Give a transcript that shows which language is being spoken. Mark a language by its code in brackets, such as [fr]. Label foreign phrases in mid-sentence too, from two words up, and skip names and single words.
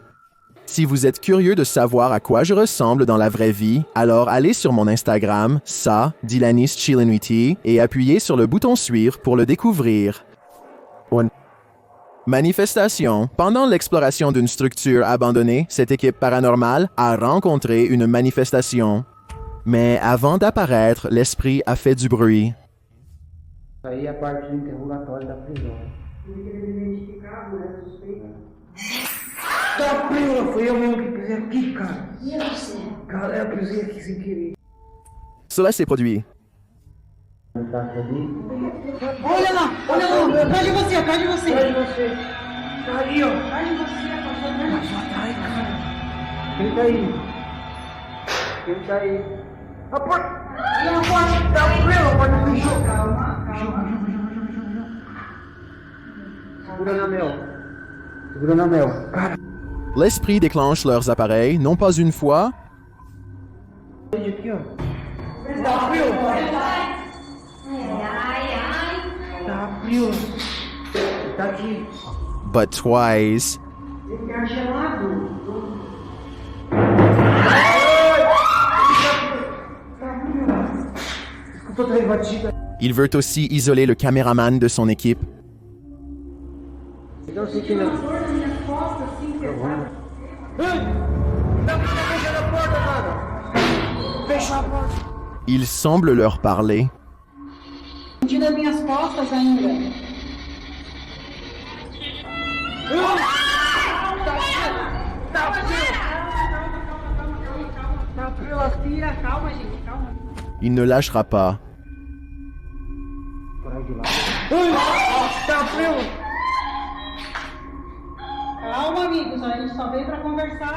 [fr] Si vous êtes curieux de savoir à quoi je ressemble dans la vraie vie, alors allez sur mon Instagram, Dylanis Chillinwitty, et appuyez sur le bouton suivre pour le découvrir. Manifestation. Pendant l'exploration d'une structure abandonnée, cette équipe paranormale a rencontré une manifestation. Mais avant d'apparaître, l'esprit a fait du bruit. [pt] Aí a parte do interrogatório da prisão. Tá preso, foi eu mesmo que pisei aqui, cara. Cara, eu pisei aqui sem querer. [fr] Cela s'est produit. [pt] Olha lá, atrás de você, atrás de você. Atrás de você. Tá ali, ó. Atrás de você, passou atrás, cara. Quem tá aí? Quem tá aí? A porta! A porta! Tá preso, a porta fechou. Calma. Segura na mel. Segura na mel. Cara. [fr] L'esprit déclenche leurs appareils, non pas une fois, [pt] Aqui, ó. Tá frio. Tá frio. Tá aqui. [en] but twice. [pt] Ele tá gelado. Escutou três batidas. [fr] Il veut aussi isoler le caméraman de son équipe. [pt] Então eu senti na costa, assim, fecha a porta, mano. Fecha a porta. [fr] Il semble leur parler. [pt] Senti nas minhas costas ainda. Tá frio, aspira, calma, gente, calma. [fr] Il ne lâchera pas. [pt] Tá frio. Calma, amigos, a gente só veio pra conversar.